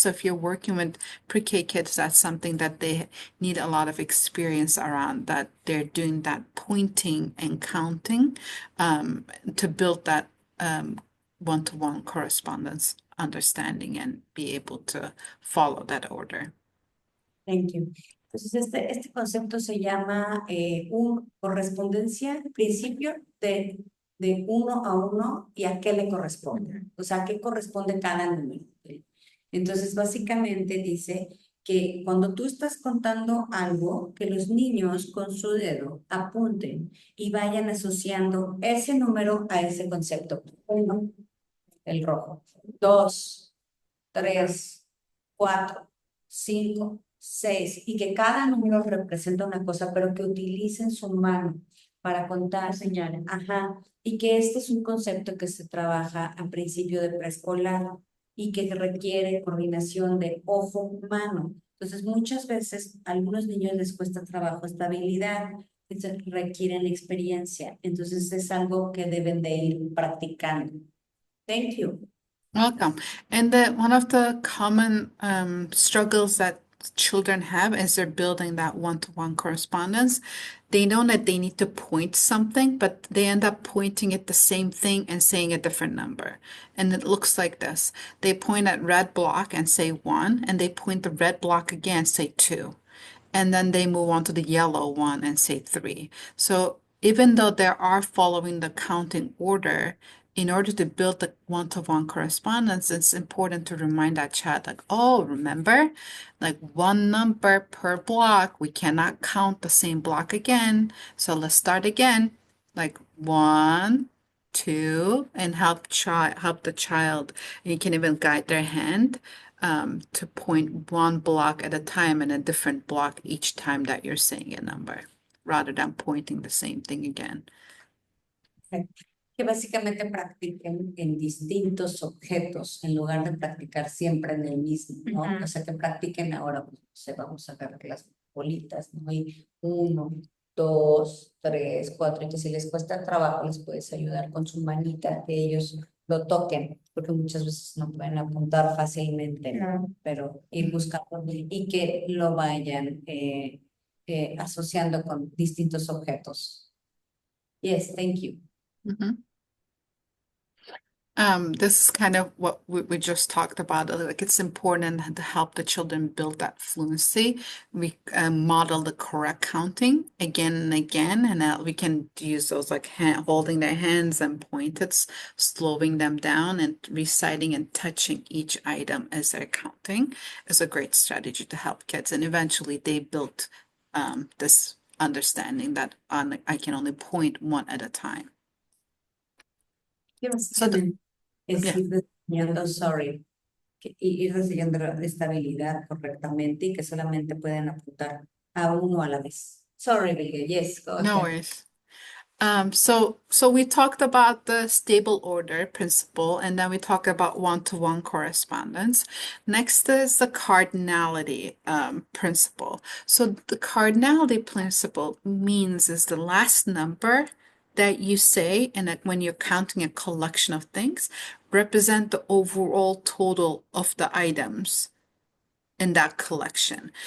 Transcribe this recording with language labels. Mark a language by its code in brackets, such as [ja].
[en] So if you're working with pre-K kids, that's something that they need a lot of experience around, that they're doing that pointing and counting to build that one-to-one correspondence understanding and be able to follow that order. Thank you. [es] Entonces, este concepto se llama correspondencia, principio de 1 a 1 y a qué le corresponde. O sea, a qué corresponde cada número. Entonces, básicamente dice que cuando tú estás contando algo, que los niños con su dedo apunten y vayan asociando ese número a ese concepto. 1, el rojo. 2, 3, 4, 5, 6, y que cada número representa una cosa, pero que utilicen su mano para contar, señales. Ajá, y que este es un concepto que se trabaja al principio de preescolar y que requiere coordinación de ojo-mano, Entonces, muchas veces a algunos niños les cuesta trabajo esta habilidad, entonces requieren experiencia. Entonces, es algo que deben de ir practicando. [en] Thank you. Welcome. And one of the common struggles that children have as they're building that one-to-one correspondence, they know that they need to point something, but they end up pointing at the same thing and saying a different number. And it looks like this. They point at red block and say 1, and they point the red block again, say 2. And then they move on to the yellow one and say 3. So even though they are following the counting order, in order to build the one-to-one correspondence, it's important to remind that child, like, oh, remember, like one number per block. We cannot count the same block again. So let's start again, like 1, 2, and help the child. And you can even guide their hand to point one block at a time and a different block each time that you're saying a number, rather than pointing the same thing again. [es] Que básicamente practiquen en distintos objetos en lugar de practicar siempre en el mismo, ¿no? O sea, que practiquen ahora, pues, no sé, vamos a ver las bolitas, ¿no? Y 1, 2, 3, 4, y que si les cuesta trabajo, les puedes ayudar con su manita, que ellos lo toquen, porque muchas veces no pueden apuntar fácilmente, ¿no? Pero ir buscando y que lo vayan asociando con distintos objetos. [en] Yes, thank you. This is kind of what we just talked about. Like, it's important to help the children build that fluency. We model the correct counting again and again, and we can use those like holding their hands and pointed, slowing them down, and reciting and touching each item as they're counting is a great strategy to help kids. And eventually, they built this understanding that I can only point one at a time. [es] So es ir desarrollando, ir desarrollando esta habilidad correctamente y que solamente pueden apuntar a uno a la vez. [en] Sorry, Miguel. Yes, go ahead. No worries. So we talked about the stable order principle, and then we talked about one-to-one correspondence. Next is the cardinality principle. So the cardinality principle means is the last number that you say, and that when you're counting a collection of things, represent the overall total of the items in that collection.